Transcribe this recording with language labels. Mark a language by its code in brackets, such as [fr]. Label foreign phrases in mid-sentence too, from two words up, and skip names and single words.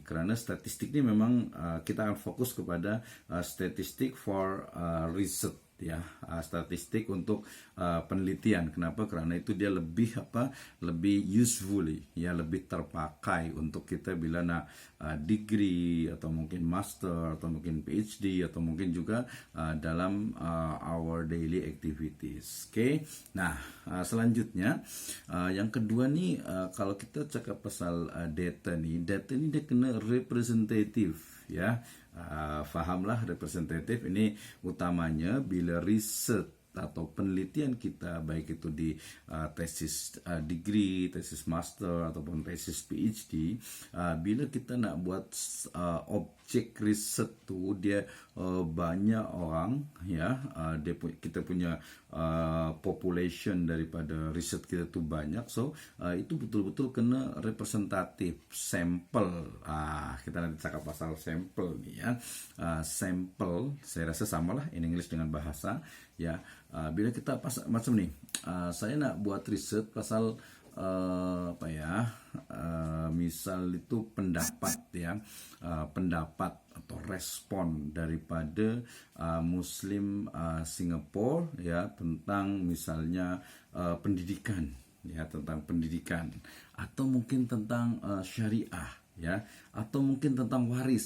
[ms] Karena statistik ini memang kita akan fokus kepada statistik [en] for research [ms] ya, statistik untuk penelitian. Kenapa? Karena itu dia lebih usefully ya, lebih terpakai untuk kita bila nak degree, atau mungkin master, atau mungkin PhD, atau mungkin juga dalam [en] our daily activities. [ms] Oke. Nah, selanjutnya yang kedua nih, kalau kita cakap pasal data ini dia kena representative ya. Fahamlah representatif ini utamanya bila riset atau penelitian kita, baik itu di tesis degree, tesis master, ataupun tesis PhD, bila kita nak buat objek riset tu dia banyak orang ya, kita punya population daripada riset kita tu banyak, so itu betul-betul kena representatif sampel. Kita nanti cakap pasal sampel ni ya. Sampel saya rasa samalah [en] in English [ms] dengan bahasa ya. Bila kita macam ni, saya nak buat riset pasal misal itu pendapat ya, pendapat atau respon daripada Muslim Singapura ya tentang misalnya pendidikan ya, tentang pendidikan, atau mungkin tentang syariah ya, atau mungkin tentang waris.